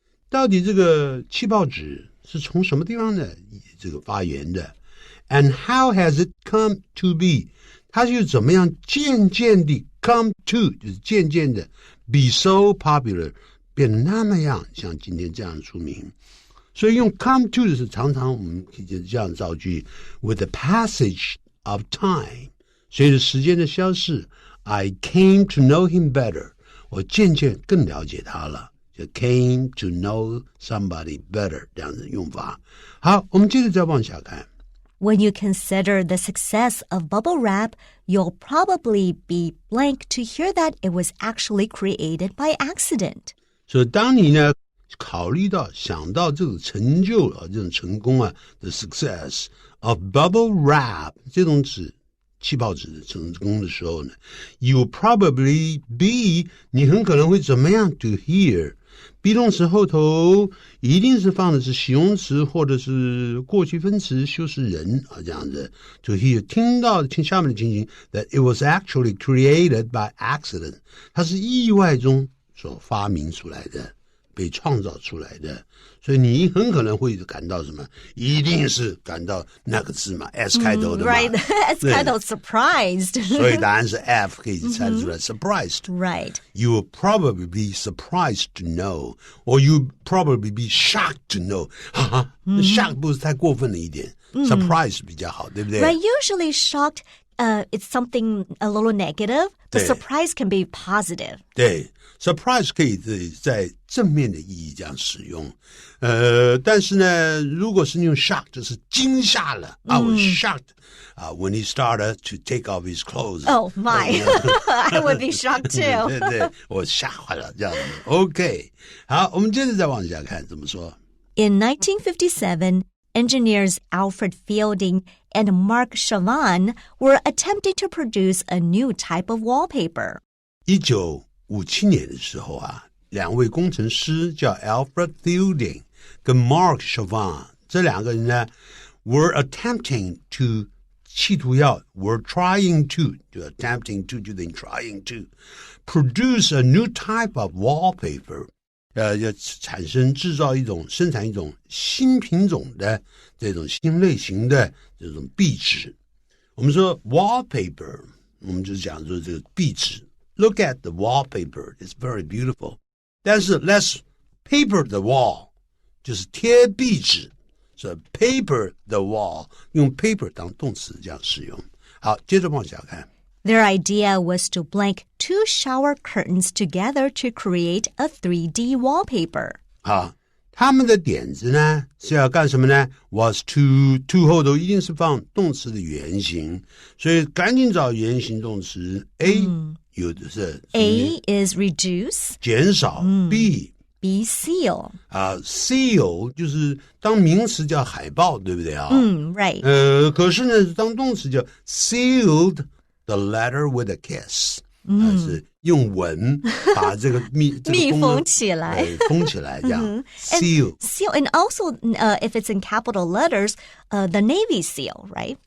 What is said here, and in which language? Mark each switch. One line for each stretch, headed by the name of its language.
Chinese: 到底这个气泡纸是从什么地方呢？这个发源的 ？
English: And how has it come to be？
Chinese: 它是怎么样渐渐地 come to， 就是渐渐的 be so popular， 变得那么样像今天这样出名。所以用 come to 的是常常我们可以这样造句
English: with the passage of time，
Chinese: 随着时间的消逝。
English: I came to know him better.
Chinese: 我渐渐更了解他了，就
English: came to know somebody better
Chinese: 这样子用法。好，我们接着再往下看。
English: When you consider the success of bubble wrap, you'll probably be blank to hear that it was actually created by accident.
Chinese: 所以当你呢考虑到想到这种成就这种成功的
English: success of bubble wrap
Chinese: 这种指气泡纸的成功的时候呢 ，
English: you probably be
Chinese: 你很可能会怎么样
English: to hear
Chinese: be 动词后头一定是放的是形容词或者是过去分词修饰人这样子 to hear 听下面的情形
English: that it was actually created by accident
Chinese: 它是意外中所发明出来的。被创造出来的，所以你很可能会感到什么？一定是感到那个字嘛 ，S 开头的嘛
English: ，Right?
Chinese: S 开头 surprised，所以答案是 F， 可以猜出来 surprised。
English: Right. You will probably be surprised to know, or you probably be shocked to know.
Chinese: Shocked 不是太过分了一点 ，surprised 比较好，对不对
English: ？Right. Usually shocked, it's something a little negative, but surprise can be positive.
Chinese: 对。 Surprise 可以在正面的意义这样使用，但是呢，如果是用 shocked 就是惊吓了。
English: I was shocked when he started to take off his clothes. Oh my, I would be shocked too.
Chinese: 对对，我吓坏了这样子。 OK， 好，我们接着再往下看怎么说。
English: In 1957, engineers Alfred Fielding and Mark Chavan were attempting to produce a new type of wallpaper.
Chinese: 1957年的时候啊，两位工程师叫 Alfred Fielding 跟 Mark Chavan， 这两个人呢
English: were attempting to
Chinese: 企图要
English: were trying to
Chinese: 就 attempting to 就等于 trying to
English: produce a new type of wallpaper，
Chinese: 要产生制造一种生产一种新品种的这种新类型的这种壁纸。我们说 wallpaper， 我们就讲说这个壁纸。
English: Look at the wallpaper, it's very beautiful.
Chinese: 但是
English: let's paper the wall，
Chinese: 就是贴壁纸。
English: So paper the wall，
Chinese: 用 paper 当动词这样使用。好，接着往下看。
English: Their idea was to blank 2 shower curtains together to create a 3D wallpaper.
Chinese: 好，他们的点子呢是要干什么呢 ？
English: Was to
Chinese: 后头一定是放动词的原形，所以赶紧找原形动词 A，有的是
English: A is reduce，
Chinese: 减少，B
English: seal，
Chinese: seal 就是当名词叫海报，对不对啊
English: ？Right。
Chinese: 可是呢，当动词叫
English: sealed the letter with a kiss，
Chinese: 是用吻把这个密封起来，封起来这样。seal
English: and also if it's in capital letters, the Navy SEAL, right?